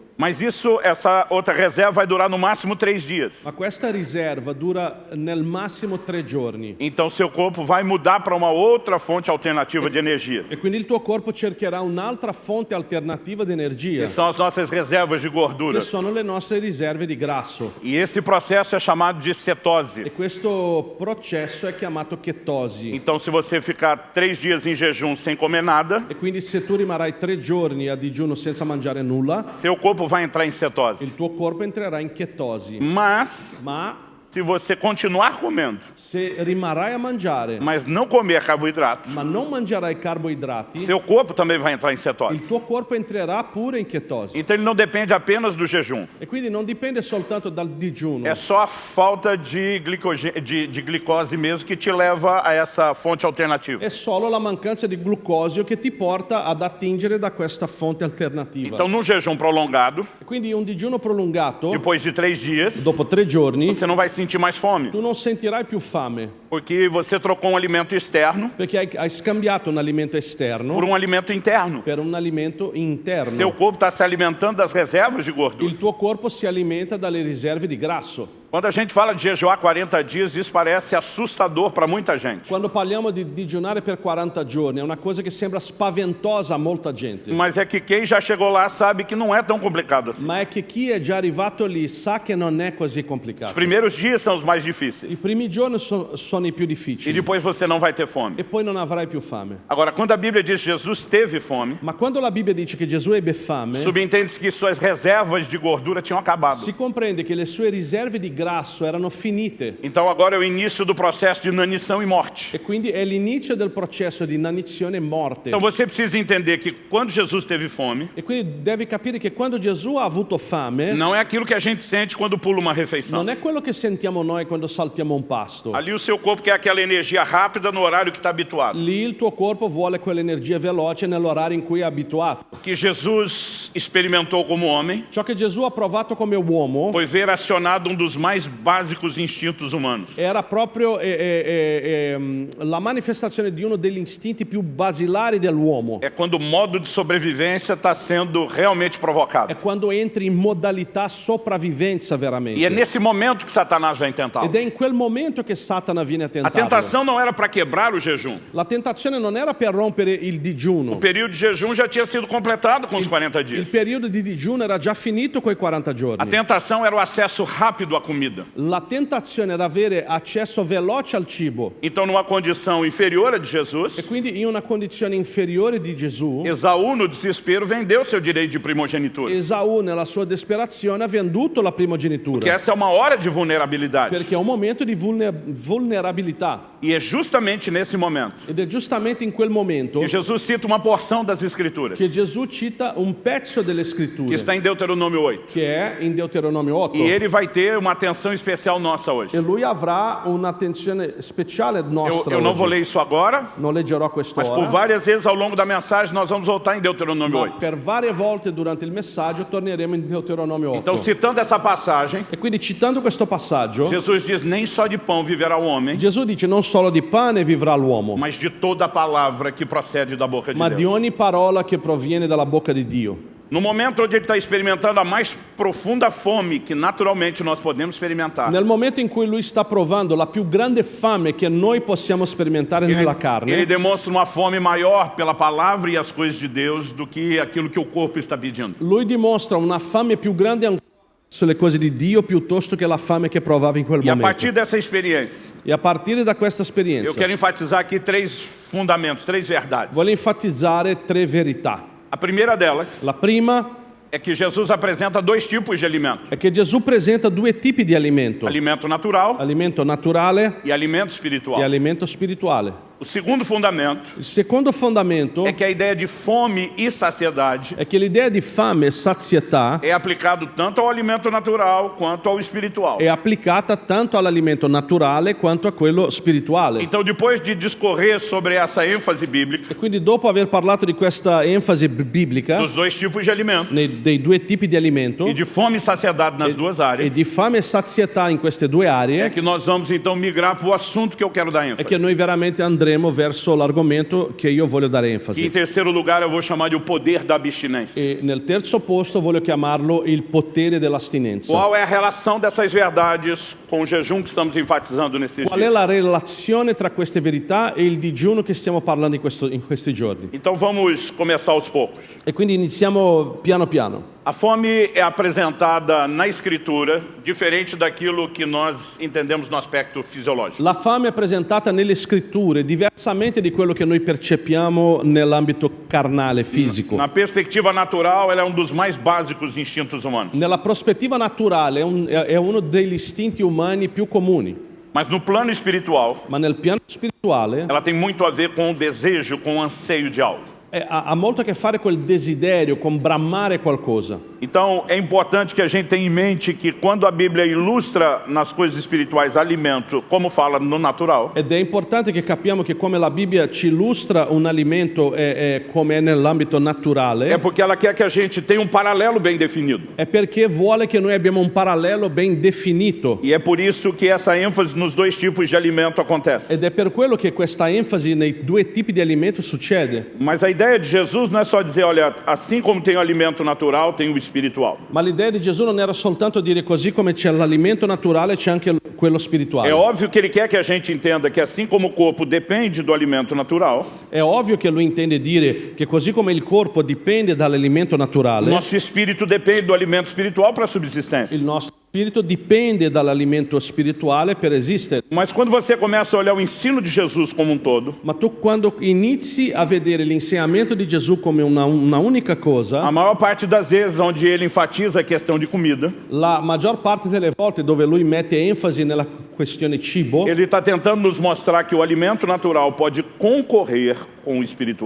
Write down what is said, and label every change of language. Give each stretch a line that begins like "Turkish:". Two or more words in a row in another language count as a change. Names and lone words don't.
Portuguese: Mas essa outra reserva vai durar no máximo 3 dias.
Italian: Ma questa riserva dura nel massimo 3 giorni.
Portuguese: Então, seu corpo vai mudar para uma outra fonte alternativa de energia.
Italian: E quindi il tuo corpo cercherà un'altra fonte alternativa di energia,
Portuguese: Que são as nossas reservas de
Italian: che
Portuguese: gordura.
Italian: sono le nostre riserve di grasso.
Portuguese: E esse processo é chamado de
Italian: E
Portuguese: cetose.
Italian: questo processo è chiamato chetosi.
Portuguese: Então, se você ficar 3 dias em jejum sem comer nada,
Italian: E quindi se tu rimarrai 3 giorni a digiuno senza mangiare nulla,
Portuguese: seu corpo vai entrar em cetose.
Italian: il tuo corpo entrerà in chetosi.
Portuguese: Mas,
Italian: Ma
Portuguese: se você continuar comendo,
Italian: se rimarrai a mangiare,
Portuguese: mas não comer carboidrato,
Italian: ma non mangerai carboidrati,
Portuguese: seu corpo também vai entrar em cetose.
Italian: il tuo corpo entrerà pure in chetosi.
Portuguese: Então, ele não depende apenas do jejum.
Italian: E quindi non dipende soltanto dal digiuno.
Portuguese: É só a falta de glicose mesmo que te leva a essa fonte alternativa.
Italian: È solo la mancanza di glucosio che ti porta ad attingere da questa fonte alternativa.
Portuguese: Então, num jejum prolongado,
Italian: E quindi un digiuno prolungato,
Portuguese: depois de 3 dias,
Italian: dopo 3 giorni,
Portuguese: você não vai sentir mais fome,
Italian: tu non sentirai più fame,
Portuguese: porque você trocou um alimento externo
Italian: perché hai scambiato un alimento esterno
Portuguese: por um alimento interno.
Italian: per un alimento interno.
Portuguese: Seu corpo está se alimentando das reservas de gordura.
Italian: Il tuo corpo si alimenta dalle riserve di grasso.
Portuguese: Quando a gente fala de jejuar 40 dias, isso parece assustador para muita gente.
Italian: Quando parliamo di digiunare per 40 giorni è una cosa che sembra spaventosa a molta gente.
Portuguese: Mas é que quem já chegou lá sabe que não é tão complicado assim.
Italian: Ma è che chi è già arrivato lì sa che non è così
Portuguese: Os
Italian: complicato.
Portuguese: primeiros dias são os mais
Italian: I
Portuguese: difíceis.
Italian: primi giorni sono i più
Portuguese: E
Italian: difficili
Portuguese: depois você não vai ter fome.
Italian: e poi non avrai più fame.
Portuguese: Agora, quando a Bíblia diz que Jesus teve fome,
Italian: Ma quando la Bibbia dice che Gesù ebbe fame,
Portuguese: subentende-se que suas reservas de gordura tinham acabado.
Italian: si comprende che le sue riserve di grasso erano finite
Portuguese: Então agora é o início do processo de inanição e morte.
Italian: e quindi è l'inizio del processo di inanizione e morte.
Portuguese: Então você precisa entender que quando Jesus teve fome,
Italian: E quindi devi capire che quando Gesù ha avuto fame
Portuguese: não é aquilo que a gente sente quando pula uma refeição.
Italian: non è quello che sentiamo noi quando saltiamo un pasto.
Portuguese: Ali o seu corpo quer aquela energia rápida no horário que está habituado.
Italian: Lì il tuo corpo vuole quell'energia veloce nell'orario in cui è abituato.
Portuguese: Que Jesus experimentou como homem
Italian: Ciò che Gesù ha provato come uomo
Portuguese: foi ver acionado um dos mais básicos instintos humanos.
Italian: era proprio la manifestazione di uno degli istinti più basilari dell'uomo.
Portuguese: É quando o modo de sobrevivência está sendo realmente provocado.
Italian: È quando entri in modalità sopravvivenza
Portuguese: E é
Italian: veramente.
Portuguese: nesse momento que Satanás vai tentá-lo.
Italian: Ed è in quel momento che Satana viene a
Portuguese: A
Italian: tentarlo.
Portuguese: tentação não era para quebrar o jejum.
Italian: La tentazione non era per rompere il digiuno.
Portuguese: O período de jejum já tinha sido completado com os 40
Italian: Il
Portuguese: dias.
Italian: periodo di digiuno era già finito quei 40
Portuguese: A
Italian: giorni.
Portuguese: tentação era o acesso rápido à comida.
Italian: La tentazione era avere accesso veloce al cibo.
Portuguese: Então, numa condição inferior à de Jesus,
Italian: E quindi in una condizione inferiore di Gesù,
Portuguese: Esaú, no desespero, vendeu seu direito de primogenitura.
Italian: Esaù nella sua disperazione ha venduto la
Portuguese: Que
Italian: primogenitura.
Portuguese: essa é uma hora de vulnerabilidade.
Italian: Perché è un momento di vulnerabilità.
Portuguese: E é justamente nesse momento
Italian: Ed è giustamente in quel momento
Portuguese: que Jesus cita uma porção das Escrituras,
Italian: che Gesù cita un pezzo delle
Portuguese: que
Italian: scritture,
Portuguese: está em Deuteronômio 8.
Italian: che è in Deuteronomio 8.
Portuguese: E ele vai ter uma atenção especial nossa hoje.
Italian: E lui avrà un'attenzione speciale nostra
Portuguese: Eu não vou
Italian: oggi.
Portuguese: ler isso agora,
Italian: Non leggerò
Portuguese: mas por
Italian: quest'ora,
Portuguese: várias vezes ao longo da mensagem nós vamos voltar em Deuteronômio
Italian: ma
Portuguese: 8.
Italian: per varie volte durante il messaggio torneremo in Deuteronomio 8.
Portuguese: Então, citando essa passagem,
Italian: E quindi citando questo passaggio,
Portuguese: Jesus diz: nem só de pão viverá o homem,
Italian: Gesù dice non solo di pane vivrà l'uomo,
Portuguese: mas de toda a palavra que procede da boca de
Italian: ma di
Portuguese: Deus.
Italian: ogni parola che proviene dalla bocca di Dio.
Portuguese: No momento onde ele está experimentando a mais profunda fome que naturalmente nós podemos experimentar,
Italian: Nel momento in cui lui sta provando la più grande fame che noi possiamo sperimentare nella
Portuguese: ele
Italian: carne,
Portuguese: demonstra uma fome maior pela palavra e as coisas de Deus do que aquilo que o corpo está pedindo.
Italian: lui dimostra una fame più grande ancora sulle cose di Dio piuttosto che la fame che provava in quel
Portuguese: E a
Italian: momento.
Portuguese: partir dessa experiência,
Italian: E a partire da questa
Portuguese: eu
Italian: esperienza
Portuguese: quero enfatizar aqui 3 fundamentos, 3 verdades.
Italian: voglio enfatizzare 3 verità.
Portuguese: A primeira delas
Italian: La prima
Portuguese: é que Jesus apresenta 2 tipos de alimento:
Italian: è che Gesù presenta 2 tipi di alimento
Portuguese: alimento natural
Italian: naturale
Portuguese: e alimento
Italian: e
Portuguese: espiritual.
Italian: alimento spirituale.
Portuguese: O segundo fundamento
Italian: Il secondo fondamento
Portuguese: é que a ideia de fome e saciedade
Italian: è che l'idea di fame e sazietà
Portuguese: é aplicado tanto ao alimento natural quanto ao espiritual.
Italian: è applicata tanto all'alimento naturale quanto a quello spirituale.
Portuguese: Então, depois de discorrer sobre essa ênfase bíblica
Italian: E quindi dopo aver parlato di questa enfasi biblica
Portuguese: dos dois tipos de alimento
Italian: dei due tipi di alimento
Portuguese: e de fome e saciedade nas duas
Italian: e
Portuguese: áreas,
Italian: di fame e sazietà in queste due
Portuguese: é
Italian: aree,
Portuguese: que nós vamos então migrar para o assunto que eu quero dar
Italian: è
Portuguese: ênfase.
Italian: che noi veramente andremo verso l'argomento che io voglio dare
Portuguese: E em
Italian: enfasi.
Portuguese: terceiro lugar, eu vou chamar de o poder da abstinência.
Italian: E nel terzo posto voglio chiamarlo il potere dell'astinenza.
Portuguese: Qual é a relação dessas verdades com o jejum que estamos enfatizando nesses
Italian: Qual è
Portuguese: dias?
Italian: la relazione tra queste verità e il digiuno che stiamo parlando in questi giorni?
Portuguese: Então vamos começar aos poucos.
Italian: E quindi iniziamo piano piano.
Portuguese: A fome é apresentada na Escritura diferente daquilo que nós entendemos no aspecto fisiológico.
Italian: La fame è presentata nelle scritture diversamente di quello che noi percepiamo nell'ambito carnale, fisico.
Portuguese: Na perspectiva natural, ela é dos mais básicos instintos humanos.
Italian: Nella prospettiva naturale è uno degli istinti umani più comuni,
Portuguese: Mas no plano espiritual,
Italian: ma nel piano spirituale
Portuguese: ela tem muito a ver com o desejo, com o anseio de algo.
Italian: ha molto a che fare col desiderio, con bramare qualcosa.
Portuguese: Então, é importante que a gente tenha em mente que quando a Bíblia ilustra nas coisas espirituais alimento, como fala no natural,
Italian: Ed è importante che capiamo che come la Bibbia ci illustra un alimento come è nell'ambito naturale,
Portuguese: é porque ela quer que a gente tenha paralelo bem definido.
Italian: è perché vuole che noi abbiamo un parallelo ben definito.
Portuguese: E é por isso que essa ênfase nos dois tipos de alimento acontece.
Italian: Ed è per quello che questa enfasi nei due tipi di alimento succede.
Portuguese: Mas a ideia de Jesus não é só dizer, olha, assim como tem o alimento natural, tem o espiritual.
Italian: Ma l'idea di Gesù non era soltanto dire così come c'è l'alimento naturale, c'è anche quello spirituale.
Portuguese: É óbvio que ele quer que a gente entenda que assim como o corpo depende do alimento natural,
Italian: È ovvio che lui intende dire che così come il corpo dipende dall'alimento
Portuguese: o
Italian: naturale,
Portuguese: nosso espírito depende do alimento espiritual para a subsistência.
Italian: il nostro spirito dipende dall'alimento spirituale per esistere.
Portuguese: Mas quando você começa a olhar o ensino de Jesus como um todo,
Italian: Ma tu quando inizi a vedere l'insegnamento di Gesù come una unica
Portuguese: a
Italian: cosa,
Portuguese: maior parte das vezes onde ele enfatiza a questão de comida,
Italian: la maggior parte delle volte dove lui mette enfasi nella questione cibo,
Portuguese: ele está tentando nos mostrar que o alimento natural pode concorrer com o espiritual.